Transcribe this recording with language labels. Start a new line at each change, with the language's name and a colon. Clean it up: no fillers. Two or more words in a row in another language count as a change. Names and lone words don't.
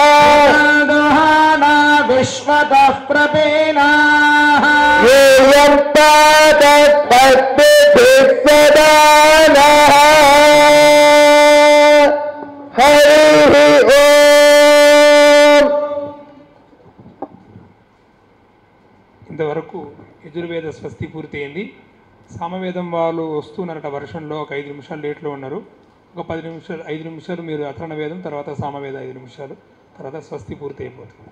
Sanskrit: दुहाना विश्वतः प्रपीनाः यूयं पादस्पत्तिभिः सदा नः हरिः ओम्
Telugu: ఇంతవరకు యజుర్వేద స్వస్తి పూర్తయింది. సామవేదం వాళ్ళు వస్తున్నారట వర్షంలో, ఒక 5 నిమిషాలు లేట్లో ఉన్నారు. ఒక 5 నిమిషాలు మీరు అథర్వణ వేదం, తర్వాత సామవేద 5 నిమిషాలు, తర్వాత స్వస్తి పూర్తి అయిపోతుంది.